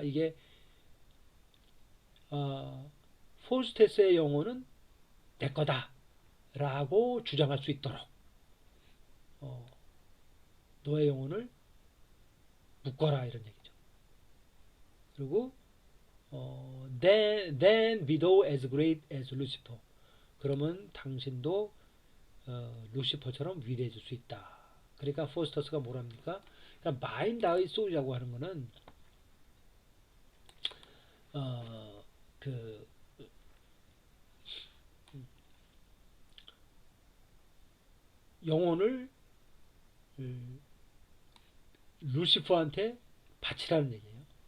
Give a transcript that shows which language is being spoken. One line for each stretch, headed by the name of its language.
Korean: 이게 포스테스의 영혼은 내 거다 라고 주장할 수 있도록 너의 영혼을 묶어라 이런 얘기죠. 그리고
English: then be thou as great as Lucifer.
Korean: 그러면 당신도 루시퍼처럼 위대해질 수 있다. 그러니까 포스터스가 뭐랍니까? 그러니까 마인 다이 소리라고 하는 거는 그 영혼을 루시퍼한테 바치라는 얘기예요.